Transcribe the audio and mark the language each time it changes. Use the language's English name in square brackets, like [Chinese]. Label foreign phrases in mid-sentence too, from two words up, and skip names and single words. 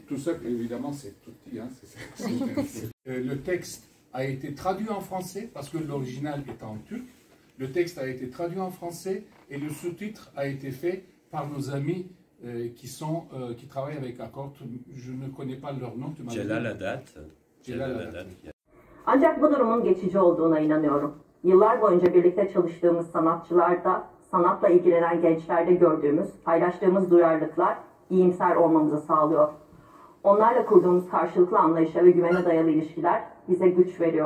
[French] Tout ça, évidemment, c'est Turquie. Hein, le texte a été traduit en français parce que l'original est en turc. Le texte a été traduit en français et le sous-titre a été fait par nos amis qui travaillent avec Accor. Je ne connais pas leur nom. Celal Adat. [Turkish] Ancak bu durumun geçici olduğuna inanıyorum. Yıllar boyunca birlikte çalıştığımız sanatçılarda, sanatla ilgilenen gençlerde gördüğümüz, paylaştığımız duyarlılıklar iyimser olmamızı sağlıyor. Onlarla kurduğumuz karşılıklı anlayışa ve güvene dayalı ilişkiler bize güç veriyor.